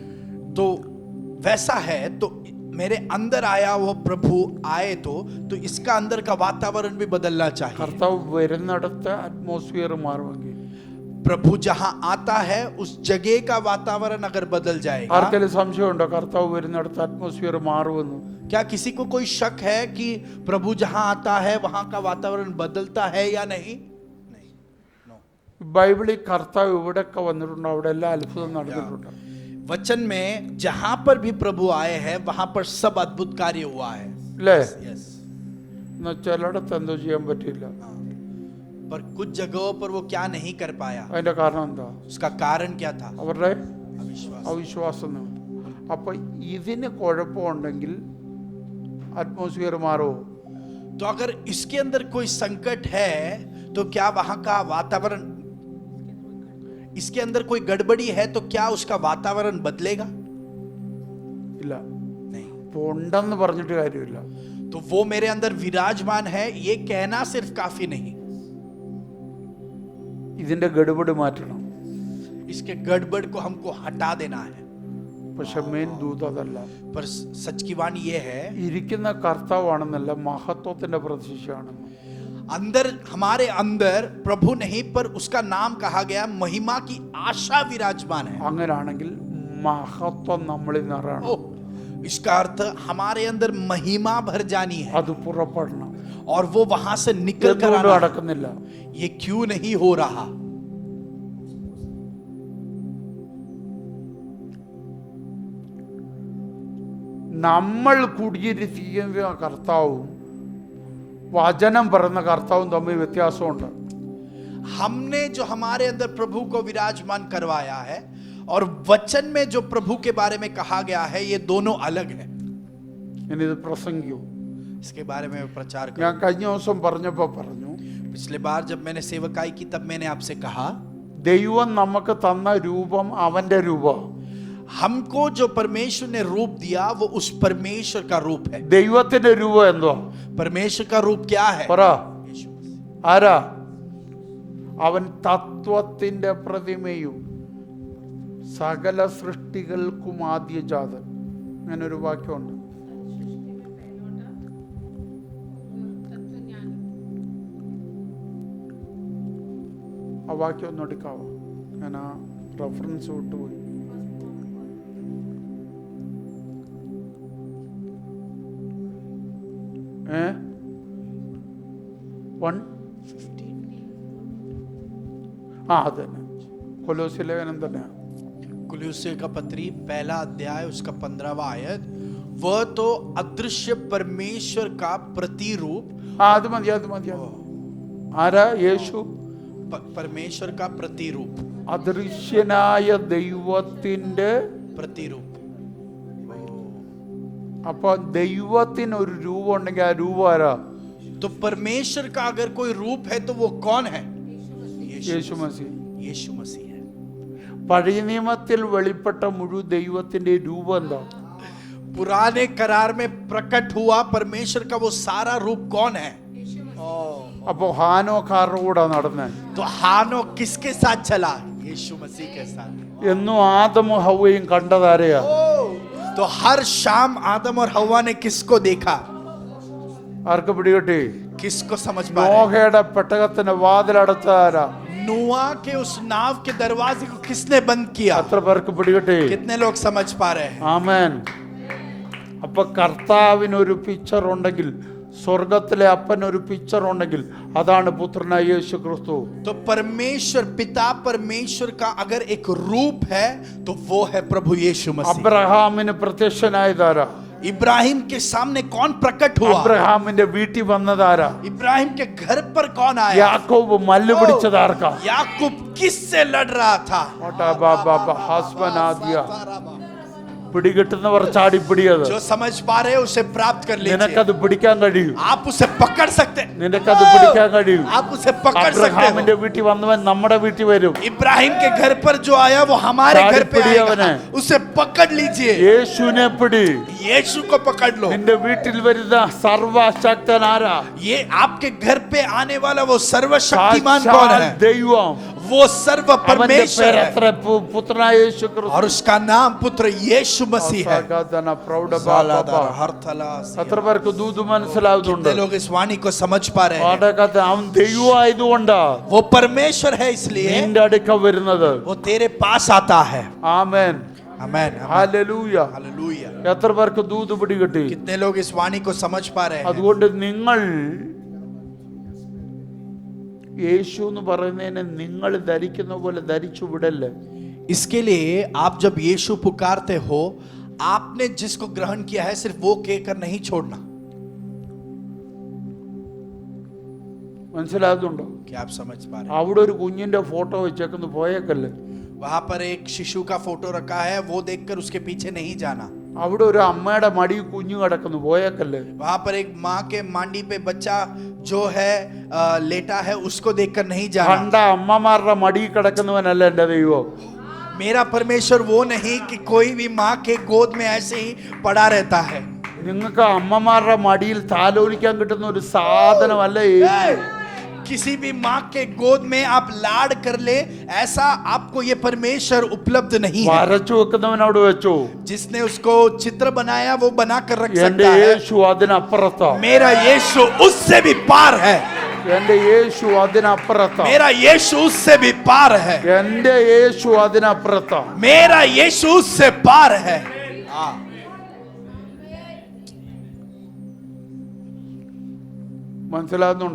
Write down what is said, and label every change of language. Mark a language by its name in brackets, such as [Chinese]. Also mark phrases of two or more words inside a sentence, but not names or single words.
[Hindi] तो वैसा है तो मेरे अंदर आया वो प्रभु आए तो इसका अंदर का वातावरण भी बदलना चाहिए. [Malayalam] കർത്താവ് വരുന്നിടത്ത് അറ്റ്മോസ്ഫിയർ മാറുമെങ്കിൽ, [Hindi] प्रभु जहां आता है उस जगह का वातावरण अगर बदल जाएगा. [Malayalam] ആർക്കെങ്കിലും സംശയമുണ്ടോ കർത്താവ് വരുന്നിടത്ത് അറ്റ്മോസ്ഫിയർ മാറുമെന്ന്? [Hindi] क्या किसी को कोई शक है कि प्रभु जहां आता है वहां का वातावरण बदलता है या नहीं? नहीं. [Malayalam] ബൈബിളിൽ കർത്താവ് എവിടെയൊക്കെ വന്നിട്ടുണ്ടോ അവിടെ എല്ലാ അത്ഭുതം നടന്നിട്ടുണ്ട്. [Hindi] वचन में जहां पर भी प्रभु आए हैं वहां पर सब अद्भुत कार्य हुआ है. [Malayalam] അല്ലേ? [Hindi] यस. [Malayalam] എന്നാൽ ചിലയിടത്ത് എന്തോ ചെയ്യാൻ പറ്റില്ല. [Hindi] पर कुछ जगहों पर वो क्या नहीं कर पाया. [Malayalam] അതിന്റെ കാരണം എന്താ? [Hindi] उसका कारण क्या था? [Malayalam] അവരുടെ [Hindi] अविश्वास. [Malayalam] അവിശ്വാസം. അപ്പൊ ഇതിന് കുഴപ്പമുണ്ടെങ്കിൽ അറ്റ്മോസ്ഫിയർ മാറുമോ? [Hindi] तो अगर इसके अंदर कोई संकट है तो क्या वहां का वातावरण, इसके अंदर कोई गड़बड़ी है तो क्या उसका वातावरण बदलेगा? [Malayalam] ഇല്ല. [Hindi] नहीं. [Malayalam] ഇപ്പൊ ഉണ്ടെന്ന് പറഞ്ഞിട്ട് കാര്യമില്ല. [Hindi] तो वो मेरे अंदर विराजमान है ये कहना सिर्फ काफी नहीं. [Malayalam] ഇതിന്റെ ഗഡുബടി മാറ്റണം. [Hindi] इसके गड़बड़ को हमको हटा देना है. [Malayalam] പക്ഷെ മെയിൻ ദൂത് അതല്ല. [Hindi] पर सच की वाणी ये है, [Malayalam] ഇരിക്കുന്ന കർത്താവാണെന്നല്ല, മഹത്വത്തിന്റെ പ്രതീക്ഷയാണെന്ന്. [Hindi] अंदर हमारे अंदर प्रभु नहीं पर उसका नाम कहा गया महिमा की आशा विराजमान है. [Malayalam] അങ്ങനെയാണെങ്കിൽ മഹത്വം നമ്മളിൽ നിറയണം. [Hindi] ओ, इसका अर्थ हमारे अंदर महिमा भर जानी है [Malayalam] അത് പുറപ്പെടണം. [Hindi] और वो वहां से निकल कर [Malayalam] എന്തുകൊണ്ട് [Hindi] आना है. [Malayalam] നടക്കുന്നില്ല? [Hindi] ये क्यों नहीं हो रहा? [Malayalam] നമ്മൾ കുടിയിരിക്കുന്ന കർത്താവും വചനം പറയുന്ന കർത്താവും തമ്മിൽ വ്യത്യാസമുണ്ട്. [Hindi] हमने जो हमारे अंदर प्रभु को विराजमान करवाया है और वचन में जो प्रभु के बारे में कहा गया है ये दोनों अलग है. [Malayalam] ഞാനിത് പ്രസംഗിക്കും. [Hindi] इसके बारे में मैं प्रचार [Malayalam] ഞാൻ [Hindi] करूं. [Malayalam] കഴിഞ്ഞ ദിവസം പറഞ്ഞപ്പോൾ പറഞ്ഞു, [Hindi] पिछले बार जब मैंने सेवकाई की तब मैंने आपसे कहा [Malayalam] ദൈവം നമുക്ക് തന്ന രൂപം അവന്റെ രൂപം. [Hindi] हमको जो परमेश्वर ने रूप दिया वो उस परमेश्वर का रूप है. [Malayalam] ദൈവത്തിന്റെ രൂപം എന്തോ? [Hindi] परमेश्वर का रूप क्या है? [Malayalam] പറ. ആരാ? അവൻ തത്വത്തിന്റെ പ്രതിമയും സകല സൃഷ്ടികൾക്കും ആദ്യജാതൻ. അങ്ങനെ ഒരു വാക്യമുണ്ട്. ആ വാക്യം ഒന്ന് എടുക്കാവോ? ഞാൻ ആ റെഫറൻസ് വിട്ടുപോയി. അതന്നെ കൊലോസ്യ ലേഖനം തന്നെ. [Hindi] कुलुस्से का पत्री पहला अध्याय उसका 15वां आयत, वह तो अदृश्य परमेश्वर का प्रतिरूप. [Malayalam] അത് മതി, അത് മതി. ആരാ? യേശു [Hindi] परमेश्वर का प्रतिरूप. [Malayalam] അദൃശ്യനായ ദൈവത്തിന്റെ [Hindi] प्रतिरूप. [Malayalam] അപ്പൊ ദൈവത്തിന് ഒരു രൂപം ഉണ്ടെങ്കിൽ ആ രൂപം ആരാ? [Hindi] तो परमेश्वर का अगर कोई रूप है तो वो कौन है? [Malayalam] യേശു മസീഹ്. [Hindi] यीशु मसीह है. [Malayalam] പഴയ നിയമത്തിൽ വെളിപ്പെട്ട മുഴുവൻ ദൈവത്തിന്റെ രൂപം എന്താ? [Hindi] पुराने करार में प्रकट हुआ परमेश्वर का वो सारा रूप कौन है? [Malayalam] അപ്പൊ ഹാനോക്കാരുടെ കൂടെ നടന്നേ. [Hindi] तो हानो किसके साथ चला? यीशु मसीह के साथ. [Malayalam] എന്നും ആദമും ഹവ്വയും കണ്ടതാരെയാ? [Hindi] तो हर शाम आदम और हव्वा ने किसको देखा? [Malayalam] ആർക്ക് പിടികിട്ടി? [Hindi] किसको समझ पा रहे? [Malayalam] നോഹയുടെ പെട്ടകത്തിന്റെ വാതിലടച്ചാരാ? [Hindi] नूआ के उस नाव के दरवाजे को किसने बंद किया? [Malayalam] എത്ര പേർക്ക് പിടികിട്ടി? [Hindi] कितने लोग समझ पा रहे हैं? [Malayalam] ആമേൻ. അപ്പൊ കർത്താവിനൊരു പിക്ചർ ഉണ്ടെങ്കിൽ സ്വർഗത്തിലെ അപ്പൻ ഒരു പിക്ചർ ഉണ്ടെങ്കിൽ അതാണ് പുത്രനായ യേശു ക്രിസ്തു. [Hindi] तो परमेश्वर पिता परमेश्वर का अगर एक रूप है तो वो है प्रभु यीशु मसीह। [Malayalam] അബ്രഹാമിന് പ്രത്യക്ഷനായതാരാ? [Hindi] इब्राहिम के सामने कौन प्रकट हुआ? [Malayalam] അബ്രഹാമിന്റെ വീട്ടിൽ വന്നതാരാ? [Hindi] इब्राहिम के घर पर कौन आया? [Malayalam] യാക്കോബ് മല്ല് പിടിച്ചതാർക്കാ? [Hindi] याकूब किससे लड़ रहा था? [Malayalam] പിടികിട്ടുന്നവർ ചാടിപ്പിടിയത്. [Hindi] जो समझ पा रहे हो उसे प्राप्त कर लीजिए। [Malayalam] നിനക്കത് പിടിക്കാൻ കഴിയും. [Hindi] आप उसे पकड़ सकते हैं। [Malayalam] നിനക്കത് പിടിക്കാൻ കഴിയും. [Hindi] आप उसे पकड़ सकते [Malayalam] അബ്രഹാമിന്റെ [Hindi] हो। [Malayalam] വീട്ടിൽ വന്നവൻ നമ്മുടെ വീട്ടിൽ വരും. [Hindi] इब्राहिम के घर पर जो आया वो हमारे घर पे आएगा। उसे पकड़ लीजिए। [Malayalam] യേശുവിനെ പിടി. [Hindi] यीशु को पकड़ लो। [Malayalam] നിന്റെ വീട്ടിൽ വരുന്ന സർവശക്തനാരാ? [Hindi] ये आपके घर पे आने वाला वो सर्वशक्तिमान कौन है? [Malayalam] ദൈവം. [Hindi] वो सर्व परमेश्वर है [Malayalam] പുത്രനായ യേശു ക്രിസ്തു. [Hindi] और उसका नाम पुत्र यीशु मसीह है। [Malayalam] എത്ര പേർക്ക് ദൂത് മനസ്സിലാവുന്നുണ്ട്? [Hindi] कितने लोग इस वाणी को समझ पा रहे हैं? [Malayalam] അവൻ ദൈവമായതുകൊണ്ടാ [Hindi] वो परमेश्वर है इसलिए [Malayalam] നിന്റെ അടുക്ക വരുന്നത്. [Hindi] वो तेरे पास आता है। [Malayalam] ആമേൻ. [Hindi] आमेन। [Malayalam] ഹല്ലേലൂയ. [Hindi] हालेलुया। [Malayalam] എത്ര പേർക്ക് ദൂത് പിടികിട്ടി? [Hindi] कितने लोग इस वाणी को समझ पा रहे हैं? [Malayalam] അതുകൊണ്ട് നിങ്ങൾ യേശു എന്ന് പറയുന്നതിനെ നിങ്ങൾ ധരിക്കുന്ന പോലെ ധരിച്ചു വിടല്ലേ. [Hindi] इसके लिए आप जब यीशु पुकारते हो, आपने जिसको ग्रहण किया है सिर्फ वो कहकर नहीं छोड़ना। [Malayalam] മനസ്സിലാകുന്നുണ്ടോ? [Hindi] क्या आप समझ पा रहे हैं? [Malayalam] അവിടെ ഒരു കുഞ്ഞിന്റെ ഫോട്ടോ വെച്ചേക്കുന്നു പോയേക്കല്ലേ. [Hindi] वहां पर एक शिशु का फोटो रखा है, वो देखकर उसके पीछे नहीं जाना। [Malayalam] അവിടെ ഒരു അമ്മയുടെ മടി കുഞ്ഞു കിടക്കുന്നു പോയേക്കല്ലേ. [Hindi] वहां पर एक माँ के मांडी पे बच्चा जो है लेटा है, उसको देखकर नहीं जाना। [Malayalam] കണ്ട അമ്മമാരുടെ മടി കിടക്കുന്നവനല്ല എന്റെ ദൈവം. [Hindi] मेरा परमेश्वर वो नहीं कि कोई भी माँ के गोद में ऐसे ही पड़ा रहता है। [Malayalam] നിങ്ങൾക്ക് അമ്മമാരുടെ മടിയിൽ താലോലിക്കാൻ കിട്ടുന്ന ഒരു സാധനമല്ല യേശു. [Hindi] किसी भी माँ के गोद में आप लाड कर ले, ऐसा आपको ये परमेश्वर उपलब्ध नहीं है। [Malayalam] വരച്ചു വെക്കുന്നവൻ അവിടെ വെച്ചു. [Hindi] जिसने उसको चित्र बनाया वो बना कर रख [Malayalam] എന്റെ [Hindi] सकता है। [Malayalam] യേശു അതിനപ്പുറത്താ. [Hindi] मेरा यीशु उससे भी पार है। [Malayalam] എന്റെ യേശു അതിനപ്പുറത്താ. [Hindi] मेरा यीशु उससे भी पार है। [Malayalam] എന്റെ യേശു അതിനപ്പുറത്താ. [Hindi] मेरा यीशु उससे पार है। [Malayalam] മനസ്സിലാകുന്നുണ്ടോ?